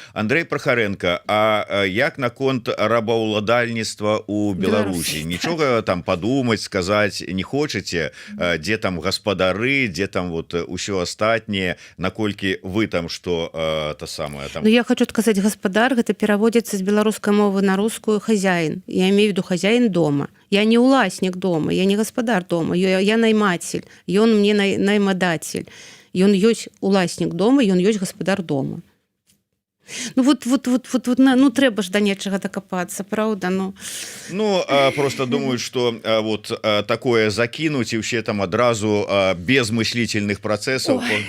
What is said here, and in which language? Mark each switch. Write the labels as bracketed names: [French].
[Belarusian] Андрей Прохаренко, а як наконт рабаўладальніцтва у Беларусі? Нічога там подумать, сказаць не хочаце, дзе там гаспадары, дзе там вот усё астатняе, наколькі вы там што то самое там? Ну я хочу сказаць, гаспадар гэта пераводзіцца з беларускай мовы на рускую хозяин. [Russian] Я имею в виду хозяин дома. [Belarusian] Я не уласнік дома, я не гаспадар дома, я найматель, ён мне наймадатель. Ён ёсць уласнік дома, ён ёсць гаспадар дома. Ну вот, ну трэба ж да нечага дакапацца, правда? Ну [Russian] просто думаю, что вот такое [Belarusian] закінуць і ўсе там адразу без мыслительных працэсаў.